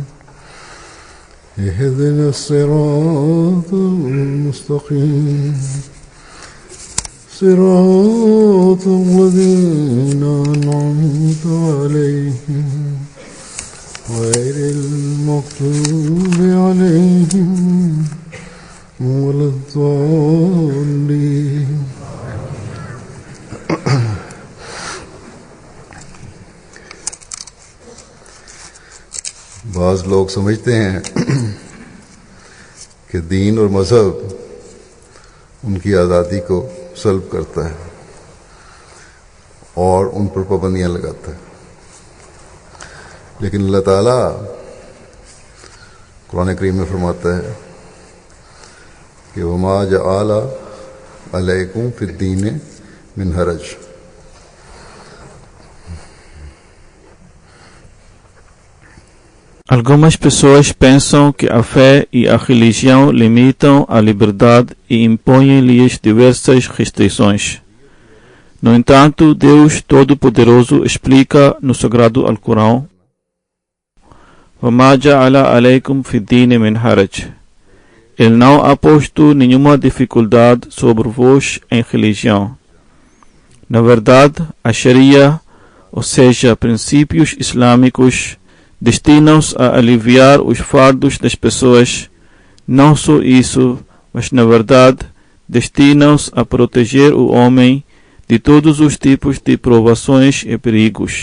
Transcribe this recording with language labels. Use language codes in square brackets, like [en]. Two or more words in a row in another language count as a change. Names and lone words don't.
[ar] اهدنا الصراط المستقيم صراط الذين أنعمت عليهم غير المغضوب عليهم ولا الضالين. [ur] بعض لوگ سمجھتے ہیں کہ دین اور مذہب ان کی آزادی کو سلب کرتا ہے اور ان پر پابندیاں لگاتا ہے، لیکن اللہ تعالیٰ قرآن کریم میں فرماتا ہے کہ [ar] وما جعل عليكم في الدين من حرج. [pt] Algumas pessoas pensam que a fé e a religião limitam a liberdade e impõem-lhes diversas restrições. No entanto, Deus Todo-Poderoso explica no Sagrado Alcorão: [ar] وَمَا جَعَلَ عَلَيْكُمْ فِي الدِّينِ مِنْ حَرَجٍ. [pt] Ele não ha posto nenhuma dificuldade sobre vós em religião. Na verdade, a Sharia, ou seja, princípios islâmicos, destinam-se a aliviar os fardos das pessoas. Não só isso, mas na verdade destinam-se a proteger o homem de todos os tipos de provações e perigos.